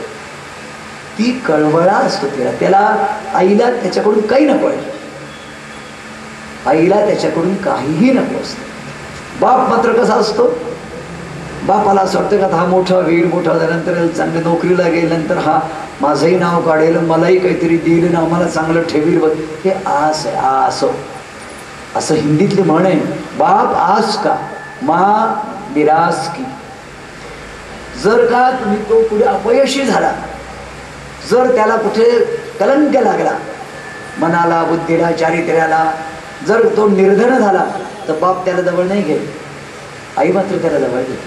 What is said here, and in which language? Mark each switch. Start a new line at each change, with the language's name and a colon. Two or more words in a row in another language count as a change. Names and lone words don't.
Marathi: ती कळवळा असतो त्याला आईला त्याच्याकडून काही नको आहे, आईला त्याच्याकडून काहीही नको असतं. बाप मात्र कसा असतो, बापाला असं वाटतं का हा मोठा होईल, मोठा झाल्यानंतर चांगली नोकरीला गेल्यानंतर हा माझंही नाव काढेल, मलाही काहीतरी देईल ना, मला चांगलं ठेवील, हे आस आहे. आस असं हिंदीतली म्हण आहे,
Hindi: बाप आस का माँ निराश की.
Marathi: जर का तुम्ही तो पुढे अपयशी झाला, जर त्याला कुठे कलंक लागला मनाला, बुद्धीला, चारित्र्याला, जर तो निर्धन झाला तर बाप त्याला जवळ नाही घेत, आई मात्र त्याला जवळ घेते.